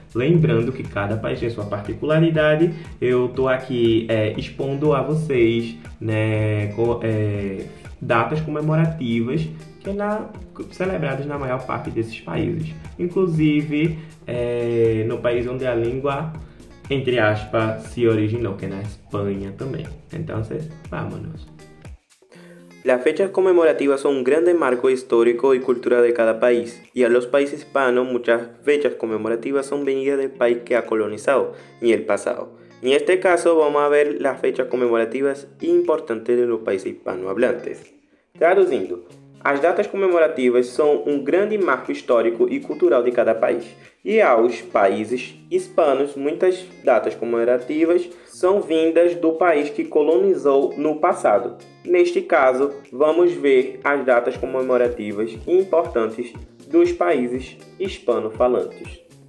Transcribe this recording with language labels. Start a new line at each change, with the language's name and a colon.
Portuguese: Lembrando que cada país tem sua particularidade, eu estou aqui expondo a vocês, né, datas comemorativas celebradas na maior parte desses países. Inclusive, no país onde a língua, entre aspas, se originou, que é na Espanha também. Então,
Spanish: vámonos. Las fechas conmemorativas son un grande marco histórico y cultural de cada país, y a los países hispanos muchas fechas conmemorativas son venidas del país que ha colonizado en el pasado. En este caso vamos a ver las fechas conmemorativas importantes de los países hispanohablantes.
Portuguese: Traduzindo, as datas comemorativas são um grande marco histórico e cultural de cada país. E aos países hispanos, muitas datas comemorativas são vindas do país que colonizou no passado. Neste caso, vamos ver as datas comemorativas importantes dos países hispano-falantes.